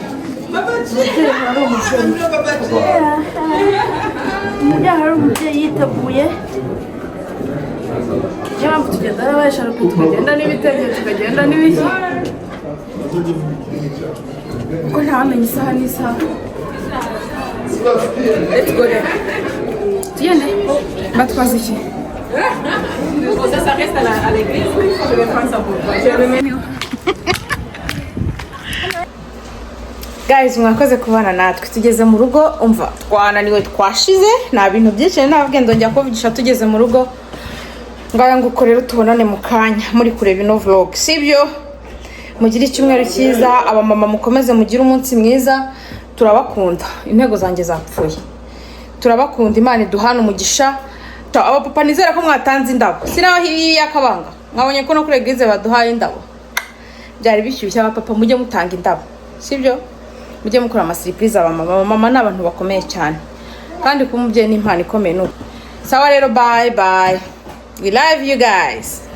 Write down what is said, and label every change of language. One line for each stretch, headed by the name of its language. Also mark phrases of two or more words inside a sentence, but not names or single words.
Kinyarwanda: Hari umubyeyi yiteguye. Niyo mpamvu tugenda n'abasharupe tukagenda n'ibitenge tukagenda n'ibiki. Kuko ntawamenya isaha n'isaha.
English: Let's go there.
Kinyarwanda: Tugende. Batwaza iki?
French: Ça reste à l'église. Je vais prendre ça pour toi.
Kinyarwanda: guys mwakoze kubana natwe tugeze mu rugo umva twananiwe twashize nta bintu byinshi ntabwo ndongera kuvugisha tugeze mu rugo ngaya nguko rero tubonane mu kanya muri kureba ino vlog sibyo mugire icyumweru cyiza abamama mukomeze mugire umunsi mwiza turabakunda intego zanjye zapfuye turabakunda Imana iduhana umugisha abapapa nizera ko mwatanze indabo sinaho hiriya akabanga mwabonye ko no kuri eglise baduhaye indabo byari bishyushye abapapa mujye mutanga indabo sibyo mujye mukora ama surprise abamama ni abantu bakomeye cyane kandi kumubyeyi ni impano ikomeye no sawa rero
English: bye we love you guys.